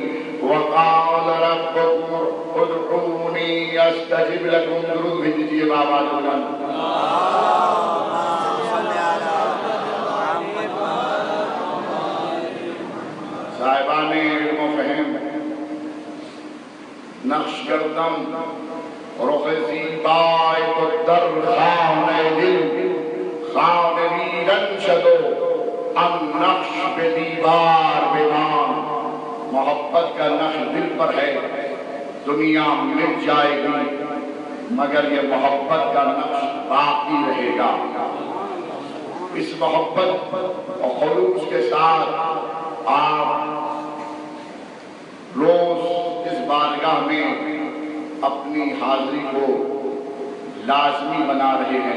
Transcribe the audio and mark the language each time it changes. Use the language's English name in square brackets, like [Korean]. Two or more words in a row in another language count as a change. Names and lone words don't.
[Arabic] وقال ربكم ادعوني استجب لكم. [Urdu] درود بھیجیے بابا جان. صاحبان علم و فہم [Persian] نقش کردم رخ زیبای کو در خانه دل. خانه ویران شدو ام نقش به دیوار بمان. [Urdu] محبت کا نقش دل پر ہے. دنیا مٹ جائے گی مگر یہ محبت کا نقش باقی رہے گا. اس محبت اور خلوص کے ساتھ آپ روز اس بارگاہ میں اپنی حاضری کو لازمی بنا رہے ہیں.